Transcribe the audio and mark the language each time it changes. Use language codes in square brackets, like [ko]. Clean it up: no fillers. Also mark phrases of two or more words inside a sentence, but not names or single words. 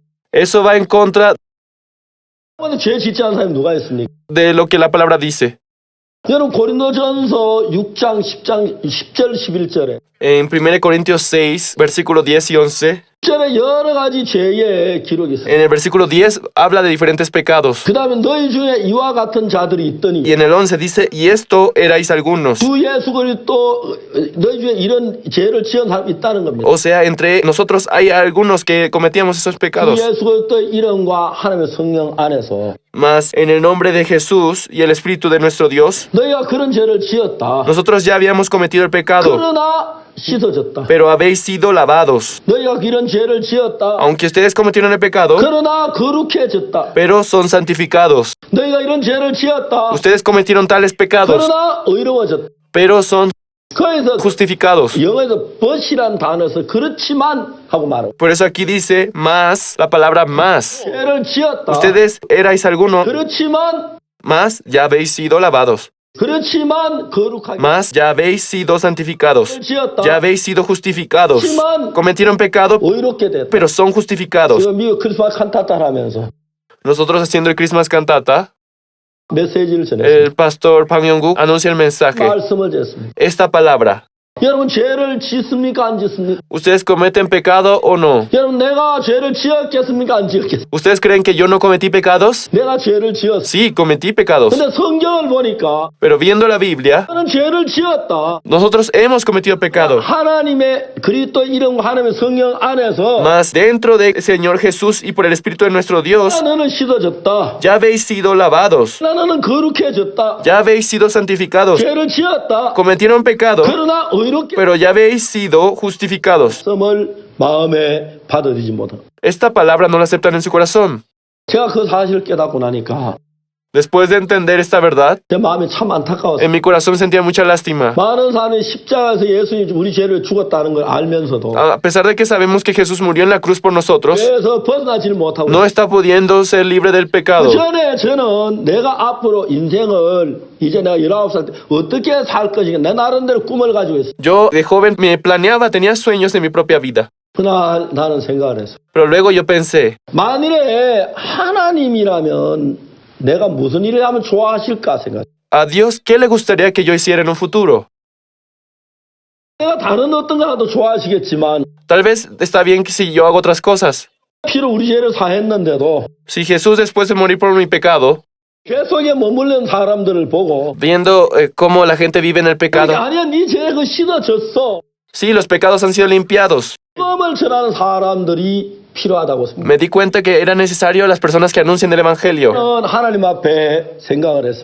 [es] Eso va en contra [ko] 근데 죄 짓지 않은 사람이 누가 있습니까? [es] de lo que la palabra dice. [ko] 여러분 고린도전서 6장 10절 11절에 [es] En 1 Corintios 6, versículo 10 y 11, [ko] 10절에 여러 가지 죄의 기록이 있어요. [es] en el versículo 10 habla de diferentes pecados. [ko] 그 다음에 너희 중에 이와 같은 자들이 있더니 [es] Y en el 11 dice, y esto erais algunos. [ko] 주 예수 그리스도 너희 중에 이런 죄를 지은 사람이 있다는 겁니다. [es] O sea, entre nosotros hay algunos que cometíamos esos [ko] 주 [es] pecados. [ko] 예수 그리스도의 이름과 하나님의 성령 안에서 [es] Mas en el nombre de Jesús y el Espíritu de nuestro Dios, [ko] 너희가 그런 죄를 지었다. [es] nosotros ya habíamos cometido el pecado, [ko] 그러나 씻어졌다. [es] pero habéis sido lavados. [ko] 너희가 이런 죄를 지었다. [es] Aunque ustedes cometieron el pecado, [ko] 그러나 거룩해졌다. [es] pero son santificados. [ko] 너희가 이런 죄를 지었다. [es] Ustedes cometieron tales pecados, [ko] 그러나 의로워졌다. [es] pero son [ko] 거기서 [es] justificados. [ko] 영어에서 but이란 단어에서 그렇지만 하고 말하고 [es] Por eso aquí dice más, la palabra más. [ko] 죄를 지었다. [es] Ustedes erais alguno, [ko] 그렇지만 [es] más ya habéis sido lavados. [ko] 그렇지만 거룩하게 [es] Más ya habéis sido santificados. [ko] 지었다. [es] Ya habéis sido justificados. Cometieron pecado, [ko] 의롭게 됐다. [es] pero son justificados. [ko] 지금 미국 크리스마스 칸타타를 하면서 [es] Nosotros haciendo el [en] Christmas cantata, [ko] 메시지를 전했습니다. [es] el pastor Pang Yong-guk anuncia el mensaje. [ko] 말씀을 냈습니다. [es] Esta palabra. [ko] 여러분 죄를 짓습니까 안 짓습니까? [es] ¿Ustedes cometen pecado o no? [ko] 여러분 내가 죄를 지었겠습니까 안 지었겠습니까? [es] ¿Ustedes creen que yo no cometí pecados? [ko] 내가 죄를 지었어. [es] Sí, cometí pecados. [ko] 근데 성경을 보니까 [es] Pero viendo la Biblia, [ko] 나는 죄를 지었다. [es] nosotros hemos cometido pecado. [ko] 하나님의 그리스도 이름과 하나님의 성령 안에서 [es] Mas dentro del Señor Jesús y por el Espíritu de nuestro Dios, [ko] 너는 씻어졌다. [es] ya habéis sido lavados. [ko] 너는 거룩해졌다. [es] Ya habéis sido santificados. [ko] 죄를 지었다. [es] Cometieron pecado, [ko] 그러나 의롭게 [es] pero ya habéis sido justificados. [ko] 을 마음에 받아들이지 못하고. [es] Esta palabra no la aceptan en su corazón. [ko] 제가 그 사실을 깨닫고 나니까 [es] Después de entender esta verdad, [ko] 제 마음이 참 안타까웠어요. [es] en mi corazón sentía mucha lástima. [ko] 많은 사람이 십자가에서 예수님이 우리 죄를 죽었다는 걸 알면서도 [es] A pesar de que sabemos que Jesús murió en la cruz por nosotros, [ko] 죄에서 벗어나지를 못하고 [es] no está pudiendo ser libre del pecado. [ko] 그 전에 저는 내가 앞으로 인생을 이제 내가 19살 때 어떻게 살 것인가 내 나름대로 꿈을 가지고 있어요. [es] Yo de joven me planeaba, tenía sueños de mi propia vida. [ko] 그날 나는 생각을 했어요. [es] Pero luego yo pensé, [ko] 만일에 하나님이라면 내가 무슨 일을 하면 좋아하실까 생각. [es] a Dios, ¿qué le gustaría que yo hiciera en un futuro? [ko] 내가 다른 어떤 거라도 좋아하시겠지만 [es] Tal vez está bien que si yo hago otras cosas. [ko] 피로 우리 죄를 사했는데도 [es] Si Jesús, después de morir por mi pecado, [ko] 죄 속에 머물는 사람들을 보고 [es] viendo cómo la gente vive en el pecado, [ko] 아니야 네 죄 그 씻어졌어. [es] sí, los pecados han sido limpiados. [ko] 복음을 전하는 사람들이 필요하다고 생각합니다. [es] Me di cuenta que era necesario las personas que anuncian el Evangelio. [ko] 저는 하나님 앞에 생각을 했습니다.